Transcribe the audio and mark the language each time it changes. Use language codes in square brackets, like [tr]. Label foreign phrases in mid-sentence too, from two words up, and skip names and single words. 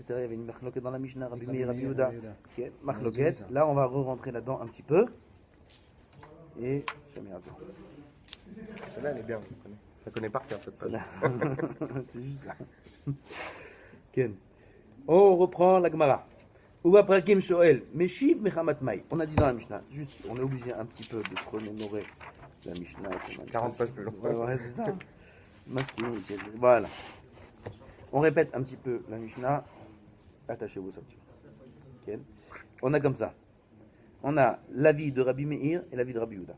[fr] Il y avait une marloquette dans la Mishnah, Rabbi Meir, Rabbi Yehuda. Ok, marloquette. Là, on va re-rentrer là-dedans un petit peu. Et Celle-là, elle est bien, je la connais par cœur, cette page. c'est juste ça. Ken. On reprend la Gemara. [he] ובפרקים שואל משיב מחמת מאי. [fr] On a dit dans la Mishnah, juste, on est obligé un petit peu de se remémorer la Mishnah. 40 pages plus long. Ouais, c'est ça. Voilà. On répète un petit peu la Mishnah. Attachez vos ceintures. Ok. On a comme ça. On a l'avis de Rabbi Meir et l'avis de Rabbi Yehuda.